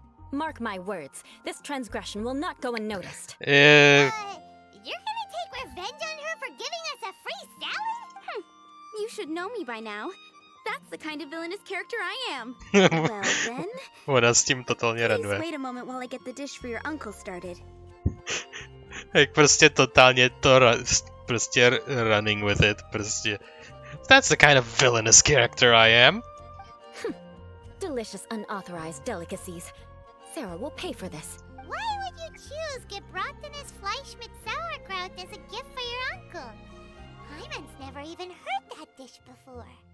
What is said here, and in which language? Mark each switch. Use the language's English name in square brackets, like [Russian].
[English] Mark my words, this transgression will not go unnoticed. You're gonna take revenge on her for giving us a free salad? You should know me by now. That's the kind of villainous character I am. Well then, [Czech] Ona s tím totálně [English] please [Czech] raduje. [English] wait a moment while I get the dish for your uncle started. [Czech] Jak prostě totálně to prostě [English] running with it, [Czech] prostě. [English] That's the kind of villainous character I am. Delicious unauthorized delicacies. Sarah will pay for this. Why would you choose gebratenes Fleisch mit Sauerkraut as a gift for your uncle? Paimon's never even heard that dish before.